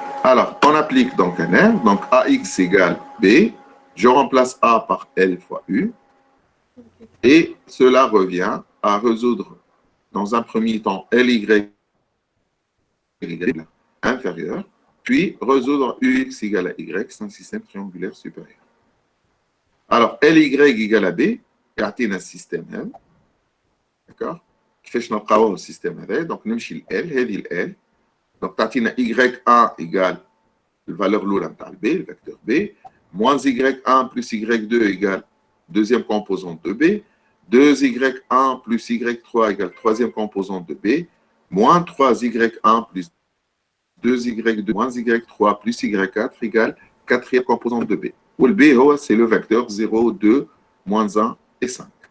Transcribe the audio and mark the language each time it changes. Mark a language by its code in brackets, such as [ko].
[fr] Alors, on applique donc un R, donc AX égale B, je remplace A par L fois U, et cela revient à résoudre dans un premier temps LY inférieur, puis résoudre UX égale à Y, c'est un système triangulaire supérieur. Alors, LY égale à B, et un système M. D'accord? [ar] كيفاش نلقاوه السيستم هذا دونك نمشي ل L هذه ال L دونك تعطينا Y1 [fr] égale [ar] الفالور الاولى نتاع ال B الفيكتور B [fr] moins Y1 plus Y2 égale deuxième composante de B 2y1 plus y3 égale troisième composante de b, moins 3y1 plus 2y2 moins y3 plus y4 égale quatrième composante de b. Où le b, c'est le vecteur 0, 2, moins 1 et 5.